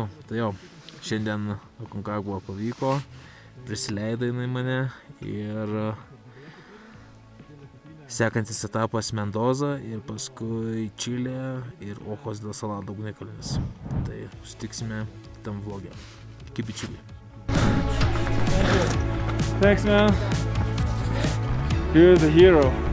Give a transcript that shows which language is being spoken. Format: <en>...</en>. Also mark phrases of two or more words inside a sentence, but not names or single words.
<lt>Tai jo, šiandien Aconcagua pavyko, prisileido jinai mane ir sekantis etapas Mendoza ir paskui Čilė ir Ojos del Salado ugnikalnis. Tai sutiksime tam vlogė. Iki bičiuliai.</lt> <en>Thanks, man. You're the hero.</en>